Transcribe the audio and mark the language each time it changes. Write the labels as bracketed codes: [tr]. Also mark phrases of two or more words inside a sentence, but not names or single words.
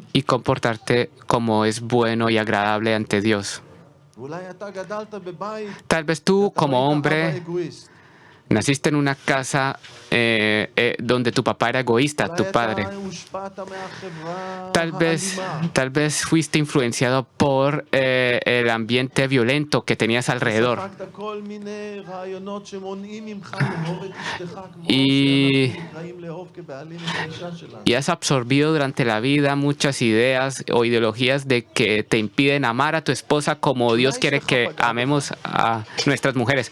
[es] y comportarte como es bueno y agradable ante Dios. [he] ואולי אתה גדלת בבית, [es] Tal vez tú [he] אתה [es] como [he] היית אבא [es] hombre [he] אגואיסט. [es] Naciste en una casa donde tu papá era egoísta, tu padre. Tal vez fuiste influenciado por el ambiente violento que tenías alrededor. Y has absorbido durante la vida muchas ideas o ideologías de que te impiden amar a tu esposa como Dios quiere que amemos a nuestras mujeres.